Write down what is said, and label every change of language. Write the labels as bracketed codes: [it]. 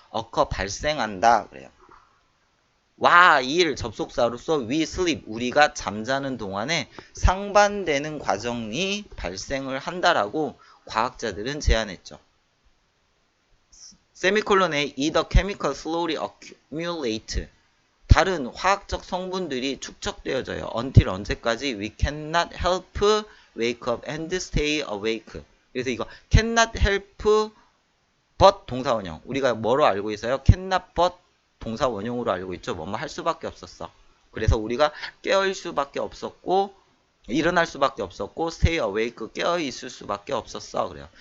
[ko] occur, 발생한다 그래요. while, 접속사로서 [en] we sleep, [ko] 우리가 잠자는 동안에 상반되는 과정이 발생을 한다라고 과학자들은 제안했죠. 세미콜론에 [en] either chemical slowly accumulate, [ko] 다른 화학적 성분들이 축적되어져요. until 언제까지? [en] we cannot help wake up and stay awake. [ko] 그래서 이거 [en] cannot help but [ko] 동사 원형, 우리가 뭐로 알고 있어요? [en] cannot but [ko] 동사 원형으로 알고 있죠. 뭐뭐 할 수밖에 없었어. 그래서 우리가 깨어있을 수밖에 없었고, 일어날 수밖에 없었고, [en] stay awake, [ko] 깨어있을 수밖에 없었어. 그래요.